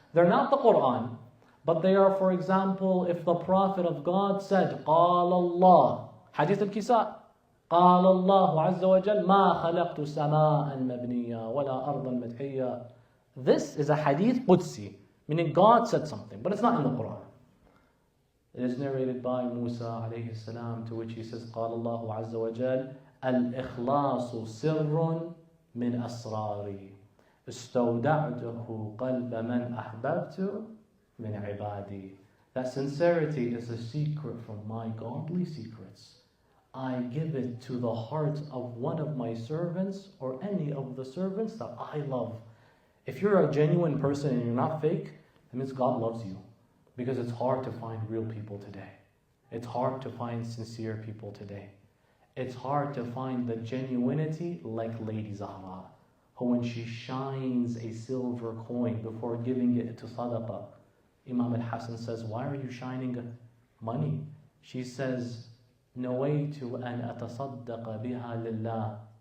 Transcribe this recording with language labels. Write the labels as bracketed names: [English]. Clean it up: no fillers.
[English] They're not the Quran, but they are, for example, if the Prophet of God said, [Arabic] قال الله, [English] Hadith al-Kisa, [Arabic] قال الله عز وجل ما خلقت سماء مبنية ولا أرضا مدحية. [English] This is a Hadith Qudsi, meaning God said something, but it's not in the Quran. It is narrated by Musa alayhi salam, to which he says, [Arabic] قال الله عز وجل الإخلاص سر من أسراري استودعته قلب من أحببت من عبادي. [English] That sincerity is a secret from my godly secrets. I give it to the heart of one of my servants or any of the servants that I love. If you're a genuine person and you're not fake, that means God loves you. Because it's hard to find real people today. It's hard to find sincere people today. It's hard to find the genuinity like Lady Zahra, who when she shines a silver coin before giving it to sadaqah, Imam al-Hassan says, why are you shining money? She says, [Arabic] نويت أن أتصدق بها لله.